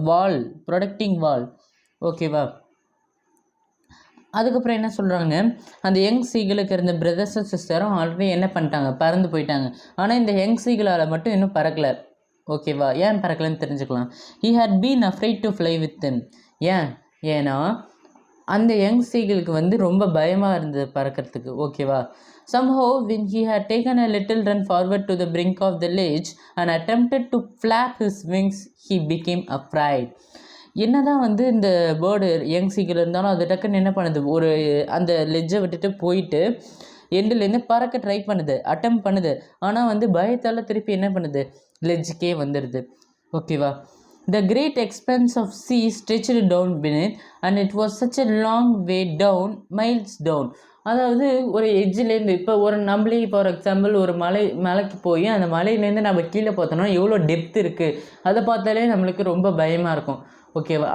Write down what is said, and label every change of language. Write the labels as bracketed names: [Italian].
[Tamil] வால், protecting வால், ஓகேவா. அதுக்கப்புறம் என்ன சொல்கிறாங்க, அந்த யங் சீகிளுக்கு இருந்த பிரதர்ஸும் சிஸ்டரும் ஆல்ரெடி என்ன பண்ணிட்டாங்க, பறந்து போயிட்டாங்க. ஆனால் இந்த யங் சீகிளால் மட்டும் இன்னும் பறக்கலை, ஓகேவா. ஏன் பறக்கலைன்னு தெரிஞ்சுக்கலாம். [English] He had been afraid to fly with them. [Tamil] ஏன்னா அந்த யங் சீகிளுக்கு ரொம்ப பயமாக இருந்தது பறக்கிறதுக்கு, ஓகேவா. [English] Somehow, when he had taken a little run forward to the brink of the ledge and attempted to flap his wings, he became afraid. [Tamil] என்னதான் இந்த bird young சீக்கிள் இருந்தாலும் அது டக்குன்னு என்ன பண்ணுது, ஒரு அந்த லெஜ்ஜை விட்டுட்டு போயிட்டு எண்டுலேருந்து பறக்க ட்ரை பண்ணுது, அட்டம் பண்ணுது. ஆனால் பயத்தால் திருப்பி என்ன பண்ணுது, லெஜ்ஜுக்கே வந்துடுது, ஓகேவா. [English] The great expanse of sea stretched down beneath, and it was such a long way down, miles down. [Tamil] அதாவது ஒரு எட்ஜிலேருந்து இப்போ நம்மளே ஃபார் எக்ஸாம்பிள் ஒரு மலைக்கு போய் அந்த மலையிலேருந்து நம்ம கீழே பார்த்தோம்னா எவ்வளோ டெப்த் இருக்குது, அதை பார்த்தாலே நம்மளுக்கு ரொம்ப பயமாக இருக்கும், ஓகேவா.